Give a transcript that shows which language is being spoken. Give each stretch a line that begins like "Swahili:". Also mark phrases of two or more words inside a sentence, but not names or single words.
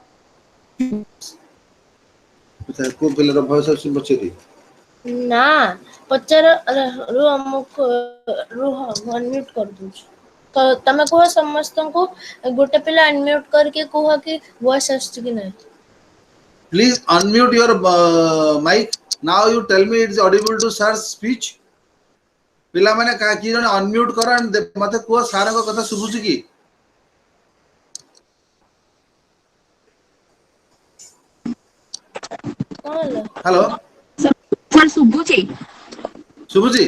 Odia: କୋଉ ପିଲାର ଭଏସ ଆସୁଛି ପଚାରି? ନା ପଚାର ରୁହ ରୁହ ଅନମ୍ୟୁଟ କରିଦଉଛି। ତ ତମେ କୁହ ସମସ୍ତଙ୍କୁ ଗୋଟେ ପିଲା ଅନମ୍ୟୁଟ କରିକି କୁହ କି ଭଏସ ଆସୁଛି କି ନାହିଁ।
English: Please unmute your mic. Now you tell me it's audible to sir's speech.
Odia: ପିଲାମାନେ କିଏ ଜଣେ ଅନମ୍ୟୁଟ କର ମତେ କୁହ ସାରଙ୍କ କଥା ଶୁଭୁଛି କି? କଣ ହେଲା? ହ୍ୟାଲୋ ସାର୍ ଶୁଭୁଛି? ଶୁଭୁଛି?